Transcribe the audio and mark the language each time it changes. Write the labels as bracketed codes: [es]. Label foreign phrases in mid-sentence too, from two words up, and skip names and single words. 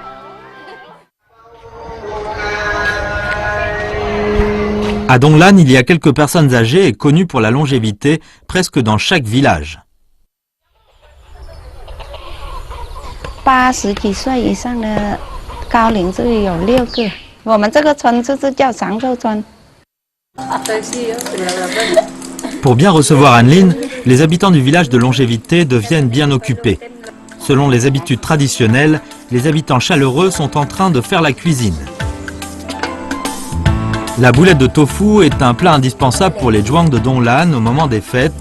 [fr] À Donglan, il y a quelques personnes âgées et connues pour la longévité presque dans chaque village. [zh] 80 几岁以上的高龄就有6个，我们这个村就是叫长寿村。 [fr] Pour bien recevoir Anlin, les habitants du village de longévité deviennent bien occupés. Selon les habitudes traditionnelles, les habitants chaleureux sont en train de faire la cuisine. La boulette de tofu est un plat indispensable pour les Zhuang de Donglan au moment des fêtes.